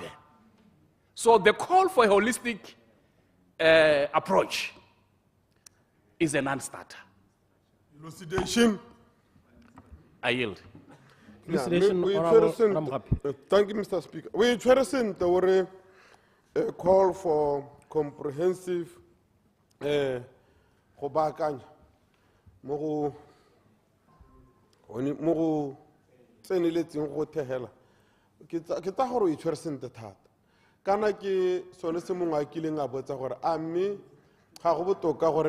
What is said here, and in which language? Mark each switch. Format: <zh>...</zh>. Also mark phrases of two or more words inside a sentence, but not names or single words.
<en>So the call for a holistic approach is a non-starter. Elucidation. I yield. Thank you, Mr. Speaker. We sent a call for comprehensive</en> <tn>kana ke sone se mongwe a kileng a botsa gore a mme ga go botoka gore</tn>